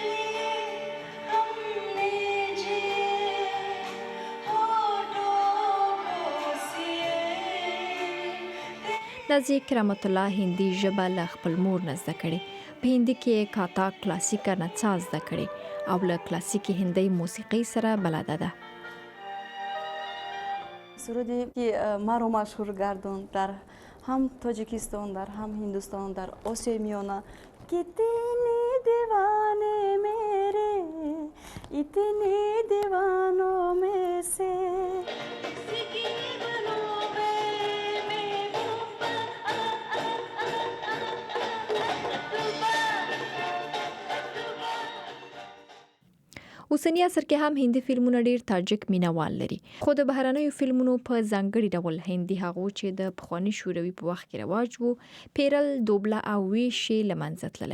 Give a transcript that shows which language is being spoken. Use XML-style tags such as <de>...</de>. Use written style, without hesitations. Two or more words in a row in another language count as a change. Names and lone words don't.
<ps>نازي کرامت الله هندي ژبه له خپل مور نه زده کړې. په هندي کې کاتا کلاسیکه نڅا زده کړې او له کلاسیکي هندي موسیقۍ سره بلده ده.</ps> <fa>سرودی که ما رو مشهور گردوند در هم تاجیکستان در هم هندوستان در آسیای میانه</fa> <hi>कितनी दीवाना मेरा इतनी दीवानों में से</hi> <ps>اوسنی عصر کې هم هندي فلمونه ډیر تاجک مینوال لري، خو د بهرنیو فلمونو په ځانګړي ډول هندي هغو چې د پخواني شوروي په وخت کې رواج وو پیرل، دوبله او ویش یې له منځه تللی.</ps>